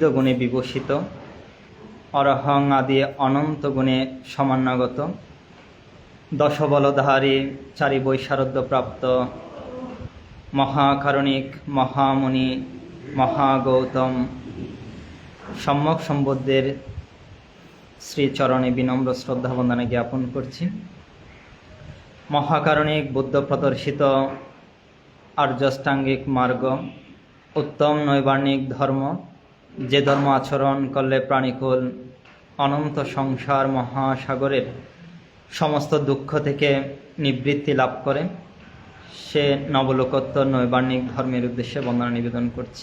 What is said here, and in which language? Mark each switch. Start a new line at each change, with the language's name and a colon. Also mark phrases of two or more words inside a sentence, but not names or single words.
Bangla: গুণে বিভূষিত অরহং আদি অনন্ত গুণে সমান্যগত দশবলধারী চারি বৈশারদ্যপ্রাপ্ত মহাকারণিক মহামুনি মহাগৌতম সম্যক সম্বুদ্ধের শ্রীচরণে বিনম্র শ্রদ্ধা বন্দনা জ্ঞাপন করছি। মহাকারণিক বুদ্ধ প্রদর্শিত আর্যাষ্টাঙ্গিক মার্গ উত্তম নৈবার্ণিক ধর্ম, যে ধর্ম আচরণ করলে প্রাণীকুল অনন্ত সংসার মহাসাগরের সমস্ত দুঃখ থেকে নিবৃত্তি লাভ করে, সে নবলোকোত্তর নৈবার্ণিক ধর্মের উদ্দেশ্যে বন্দনা নিবেদন করছি।